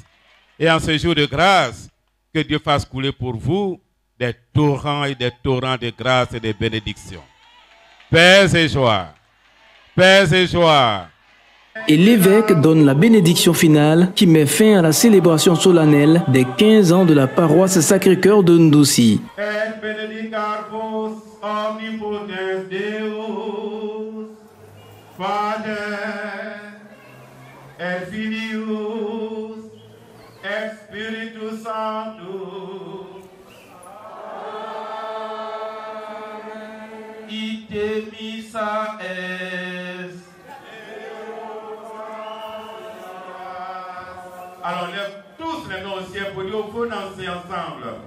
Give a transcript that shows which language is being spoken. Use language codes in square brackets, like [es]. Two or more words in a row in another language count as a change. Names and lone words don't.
[fr] Et en ce jour de grâce, que Dieu fasse couler pour vous des torrents et des torrents de grâce et de bénédictions. Paix et joie. Paix et joie. Et l'évêque donne la bénédiction finale qui met fin à la célébration solennelle des 15 ans de la paroisse Sacré-Cœur de Ndoussi. [la] Et benedicat vos omnipotens Deus, Pater, et Filius, et Spiritus Sanctus. Ite missa est. [fr] Alors, lève tous les noms au ciel pour dire au faux danser ensemble.